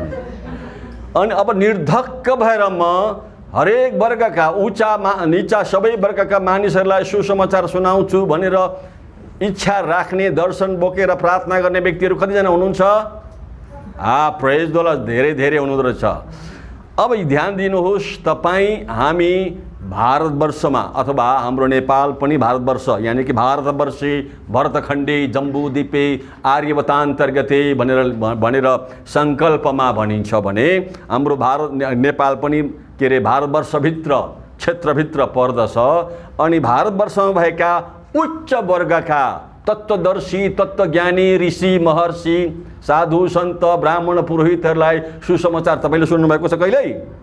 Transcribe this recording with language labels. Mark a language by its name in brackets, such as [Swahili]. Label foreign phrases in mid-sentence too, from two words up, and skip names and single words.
[Nepali] अनि अब निर्धक्क भएर म हरेक वर्गका उच्च निचा सबै वर्गका मानिसहरूलाई सुसमाचार सुनाउँछु भनेर इच्छा राख्ने, दर्शन बोकेर प्रार्थना गर्ने व्यक्तिहरू कतिजना हुनुहुन्छ? [English] Praise the Lord, [Nepali] धेरै हुनुहुँदो रहेछ। अब ध्यान दिनुहोस्, तपाईँ हामी भारतवर्षमा अथवा हाम्रो नेपाल पनि भारतवर्ष यानी कि [Sanskrit] भारतवर्षे भरतखण्डे जम्बूद्वीपे आर्यवतान्तर्गते [Nepali] भनेर सङ्कल्पमा भनिन्छ भने हाम्रो नेपाल पनि के अरे भारतवर्षभित्र क्षेत्रभित्र पर्दछ। अनि भारतवर्षमा भएका उच्च वर्गका तत्त्वदर्शी, तत्त्वज्ञानी, ऋषि, महर्षि, साधु, सन्त, ब्राह्मण, पुरोहितहरूलाई सुसमाचार तपाईँले सुन्नुभएको छ कहिल्यै?